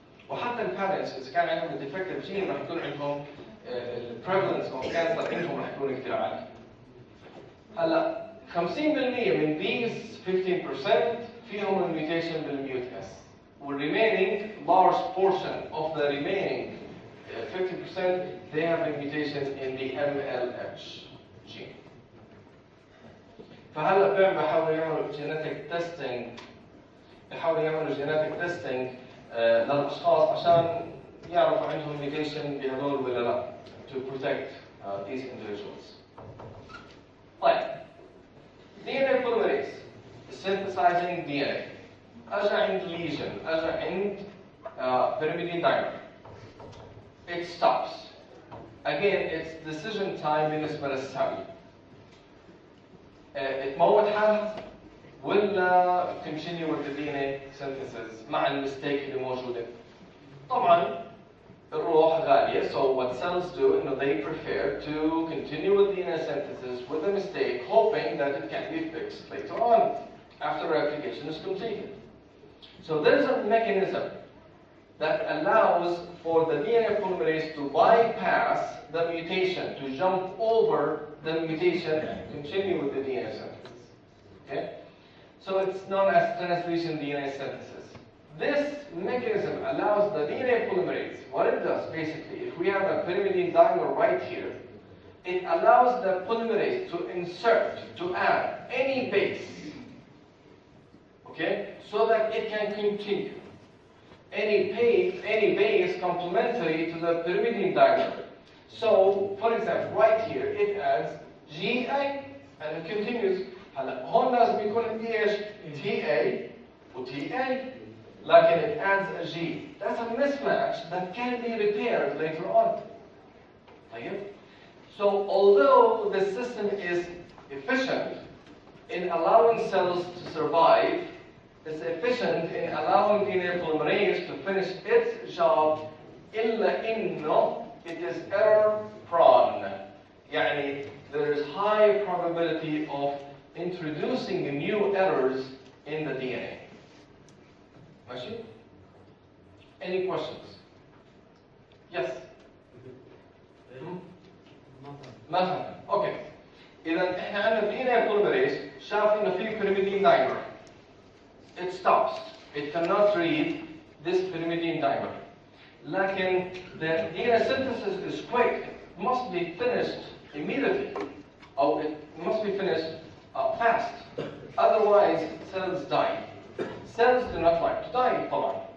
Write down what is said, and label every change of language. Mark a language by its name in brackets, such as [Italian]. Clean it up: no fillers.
[Arabic] وحتى البارنتس إذا كان عندهم defective gene راح يكون عندهم [English] prevalence of cancer [Arabic] عندهم راح يكون كثير عالي. هلا 50% من these 15% فيهم الميوتيشن بالميوت S. [English] والremaining large portion of the remaining 50% they have the mutations in the MLH gene. [Arabic] فهلا بحاولوا يعملوا genetic testing للأشخاص عشان يعرفوا عندهم mutation بهذول ولا لا [English] to protect these individuals. طيب DNA polymerase synthesizing DNA. [Arabic] أجا عند lesion, أجا عند pyrimidine dimer. [English] It stops. Again, it's decision time [Arabic] بالنسبة للسامي. تموت حالها ولا [English] continue with the DNA synthesis [Arabic] مع المستيك اللي موجودة. طبعا الروح غالية, [English] so what cells do, they prefer to continue with DNA synthesis with a mistake, hoping that it can be fixed later on after replication is completed. So there's a mechanism that allows for the DNA polymerase to bypass the mutation, to jump over the mutation and continue with the DNA synthesis. Okay? So it's known as translation DNA synthesis. This mechanism allows the DNA polymerase. What it does basically, if we have a pyrimidine dimer right here, it allows the polymerase to insert, to add any base, okay, so that it can continue. Any base complementary to the pyrimidine dimer. So, for example, right here it adds GA and it continues. [Arabic] هلا هون لازم يكون عندي ايش؟ TA و TA. [English] لكن it adds a G. That's a mismatch that can be repaired later on. [Arabic] طيب? [English] So although the system is efficient in allowing cells to survive, it's efficient in allowing DNA polymerase to finish its job [Arabic] إلا إنه [English] it is error prone. يعني there is high probability of introducing new errors in the DNA. ماشي؟ Any questions? Yes? [Arabic] مثلا اوكي اذا احنا عندنا DNA polymerase شاف انه في pyrimidine dimer. [English] It stops. It cannot read this pyrimidine dimer. لكن the DNA synthesis is quick. It must be finished immediately. Or it must be finished fast. Otherwise cells die. Cells do not like to die طبعا.